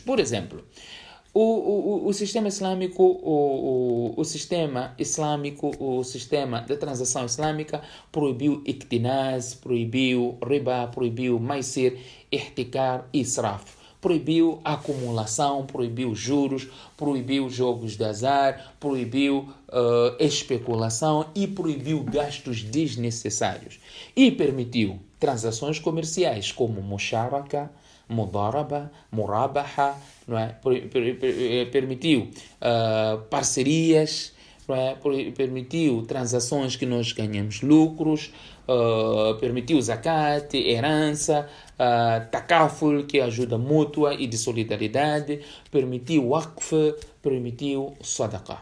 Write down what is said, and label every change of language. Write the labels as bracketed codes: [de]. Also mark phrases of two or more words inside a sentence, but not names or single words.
[pt] Por exemplo, o sistema islâmico, o sistema da transação islâmica proibiu iqtinaz, proibiu riba, proibiu maisir, ihtikar e israf. Proibiu acumulação, proibiu juros, proibiu jogos de azar, proibiu especulação e proibiu gastos desnecessários. E permitiu transações comerciais como musharaka, mudaraba, murabaha, não é? Permitiu parcerias, não é? Permitiu transações que nós ganhamos lucros, permitiu zakat, herança, takaful, que é ajuda mútua e de solidariedade, permitiu waqf, permitiu sadaqah.